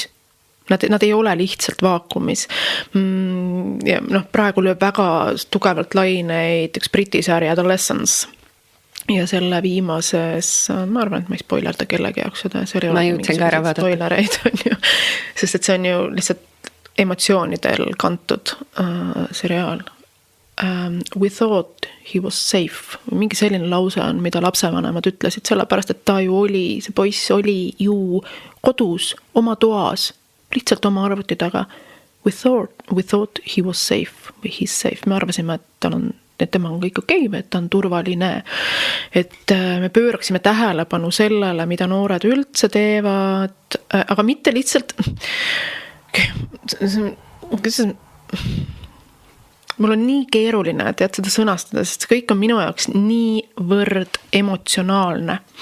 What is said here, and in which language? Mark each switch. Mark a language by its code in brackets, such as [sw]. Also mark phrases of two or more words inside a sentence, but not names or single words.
[et] Nad ei ole lihtsalt vaakumis. Ja praegu lööb väga tugevalt laineid üks Briti sari Adolescence. Ja selle viimases, ma arvan, et ma ei spoilerda kellegi jaoks seda. Ma jõudsin ka ära vaadata. Spoilereid on ju, sest et see on ju lihtsalt emotsioonidel kantud seriaal. [en] We thought he was safe. [et] Mingi selline lause on, mida lapsevanemad ütlesid, sellepärast, et ta ju oli, see poiss oli ju kodus, oma toas, lihtsalt oma arvuti taga. [en] We thought he was safe või he's safe. [et] Me arvasime, et tema on kõik okei, et ta on turvaline. Et me pööraksime tähelepanu sellele, mida noored üldse teevad, aga mitte lihtsalt... Mul on nii keeruline, et seda sõnastada, sest kõik on minu jaoks niivõrd emotsionaalne.